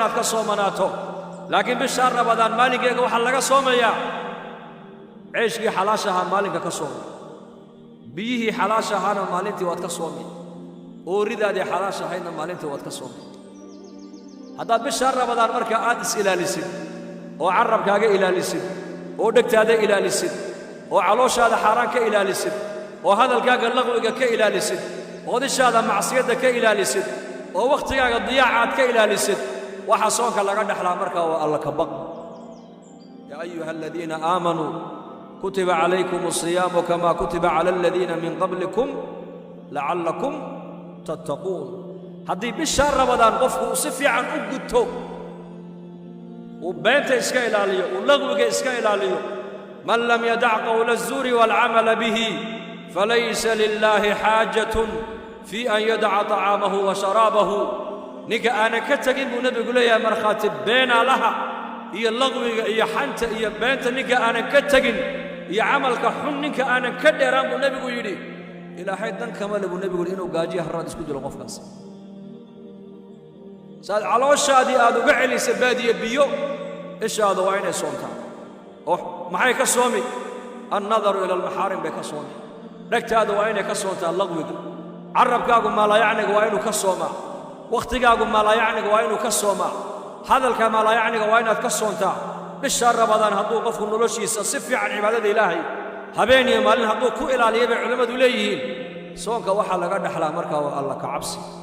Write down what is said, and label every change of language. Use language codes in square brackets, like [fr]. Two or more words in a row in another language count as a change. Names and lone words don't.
[so] inaad ka soomanaato laakiin bisha Ramadaan maalinkeyga waxa laga soomayaa ceeshkii xalaashaha maalinka ka soomay biyihii xalaashahana maalintii waad ka soomay oo ridaadii xalaashahayna maalintii waad ka soomay haddaad bisha Ramadaan marka aad is ilaalisid oo carabkaaga ilaalisid oo dhegtaada ilaalisid oo calooshaada xaraan ka ilaalisid oo hadalkaaga laqwiga ka ilaalisid oo dishaada macsiyada ka ilaalisid oo waqtigaaga diyaacaad ka ilaalisid waxa soonka laga dhaxlaa marka waa alla ka baq [ar] يا أيها الذين آمنوا كتب عليكم الصيام كما كتب على الذين من قبلكم لعلكم تتقون [so] haddii bisha Ramadaan qofku si fiican u guto oo beenta iska ilaaliyo oo laqwiga iska ilaaliyo [ar] من لم يدع قول الزور والعمل به فليس لله حاجة في أن يدع طعامه وشرابه [so] ninka aanan ka tagin buu nabigu leeyahay markhaati beena laha iyo laqwiga iyo xanta iyo beenta ninka aanan ka tagin iyo camalka xun ninka aanan ka dheeraan buu nabigu yidhi ilaahay dan kama le buu nabigu inuu gaajiyo harraad isku dilo qofkaas saad calooshaadii aad uga celisay baadiye biyo ishaada waa inay soontaa oo maxay ka soomi [ar] النظر إلى المحارم [so] bay ka soomi dhegtaada waa inay ka soontaa laqwiga carabkaagu maalayacniga waa inuu ka soomaa wakhtigaagu maalayacniga waa inuu ka soomaa hadalka maalayacniga waa inaad ka soontaa bisha Ramadaan hadduu qofku noloshiisa si fiican cibaadada ilaahay habeen iyo maalin hadduu ku ilaaliyo bay culimadu leeyihiin soonka waxaa laga dhaxlaa markaa waa alla ka cabsi